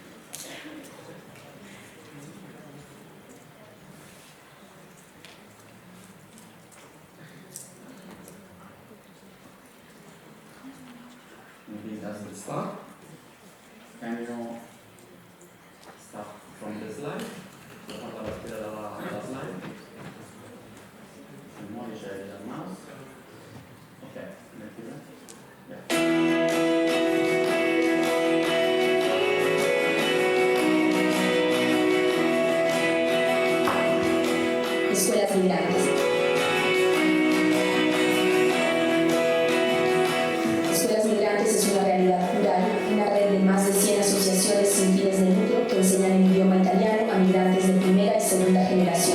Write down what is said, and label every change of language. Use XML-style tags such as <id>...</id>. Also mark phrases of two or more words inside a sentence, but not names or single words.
<en>Maybe it doesn't start. Can you start from the slide?</en> <it>Facciamo partire dalla slide. Se muovi c'è il mouse. Ok, mettila.</it> <es>Escuelas migrantes. Escuelas migrantes es una realidad plural, una red de más de 100 asociaciones sin fines de lucro que enseñan el idioma italiano a migrantes de primera y segunda generación.</es>